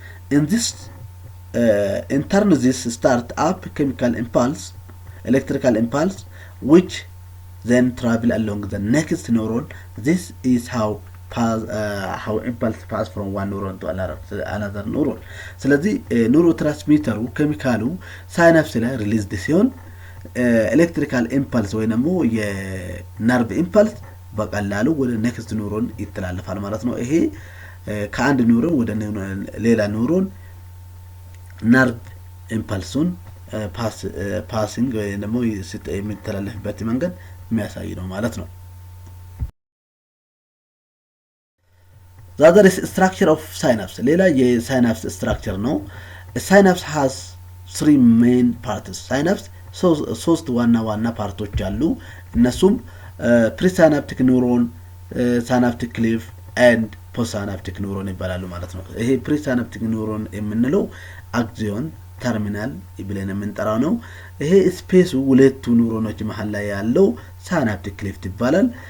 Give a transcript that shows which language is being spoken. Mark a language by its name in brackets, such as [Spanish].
[English] in turn this start up chemical impulse, electrical impulse, which then travel along the next neuron. This is how impulse pass from one neuron to another neuron. [Amharic] ስለዚህ ኒውሮትራንስሚተሩ ኬሚካሉ ሳይናፕስ ላይ ሪሊዝ ሲሆን ኤሌክትሪካል ኢምፐልስ ወይ ደግሞ የነርቭ ኢምፐልስ በቀላሉ ወደ ኔክስት ኒውሮን ይተላለፋል ማለት ነው። ይሄ ከአንድ ኒውሮን ወደ ሌላ ኒውሮን ነርቭ ኢምፐልሱን ፓሲንግ ወይ ደግሞ የሚተላለፍበት መንገድ የሚያሳይ ነው ማለት ነው። [English] The other is structure of synapse. [Amharic] ሌላ የሳይናፕስ ስትራክቸር ነው። [English] synapse has three main parts. [Amharic] synapse ሶስት ዋና ፓርቶች አሉ። እነሱም ፕሪሳይናፕቲክ ኒውሮን፣ ሳይናፕቲክ ክሊፍ ኤንድ ፖስት-ሳይናፕቲክ ኒውሮን ይባላሉ ማለት ነው። ይሄ ፕሪሳይናፕቲክ ኒውሮን የምንለው አክሲዮን ተርሚናል ብለን የምንጠራው ነው። ይሄ ስፔሱ ሁለቱ ኒውሮኖች መሃል ላይ ያለው ሳይናፕቲክ ክሊፍ ይባላል።